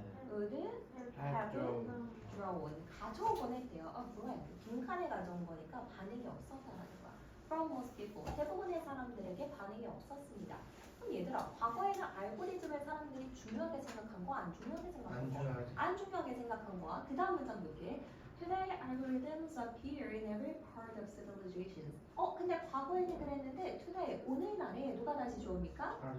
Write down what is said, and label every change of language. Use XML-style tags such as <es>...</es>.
<en>would have drawn</en> <ko>가져오곤 했대요. 뭐야? 빈칸에 가져온 거니까 반응이 없었다라는 거야.</ko> <en>From most people</en> <ko>대부분의 사람들에게 반응이 없었습니다. 그럼 얘들아 과거에는 알고리즘을 사람들이 중요하게 생각한 거, 안 중요하게 생각한 거? 안 중요하게 생각한 거야. 그 다음 문장 볼게.</ko> <en>Today algorithms appear in every part of civilization.</en> <ko>근데 과거에는 그랬는데 today 오늘날에 누가 다시 주어입니까?</ko>